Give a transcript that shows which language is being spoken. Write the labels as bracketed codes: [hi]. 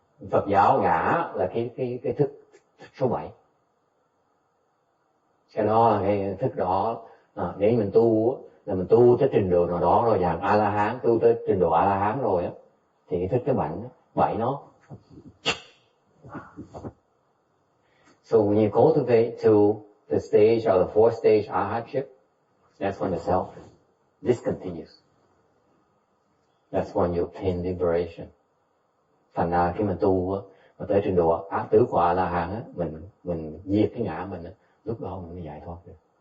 [vi] Phật giáo ngã là cái thức số 7. Cái đó là cái thức đó. Nếu mình tu là mình tu tới trình độ nào đó rồi, dạng A La Hán, tu tới trình độ A La Hán rồi á, thì cái thức cái bảy nó. [en] So when you cultivate to the stage or the fourth stage arhatship, that's when the self discontinues. That's when you obtain liberation. [vi] Thành ra khi mình tu á, mà tới trình độ áp tứ của A La Hán á, mình diệt cái ngã mình á, lúc đó mình mới giải thoát được.